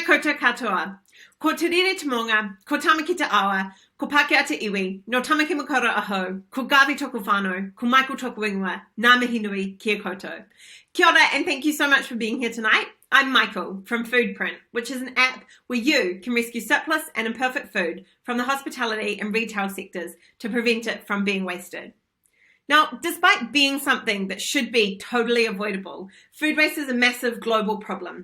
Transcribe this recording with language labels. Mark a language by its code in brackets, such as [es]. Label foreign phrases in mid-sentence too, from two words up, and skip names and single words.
[mi] koutou katoa. Ko te rere te monga, ko tamaki te awa, ko Pākehā te iwi, no tamaki makora aho, ko Garvey tōku whānau, ko Michael tōku ingoa, ngā mihi nui kia koutou. Kia ora, [en] and thank you so much for being here tonight. I'm Michal from Foodprint, which is an app where you can rescue surplus and imperfect food from the hospitality and retail sectors to prevent it from being wasted. Now, despite being something that should be totally avoidable, food waste is a massive global problem.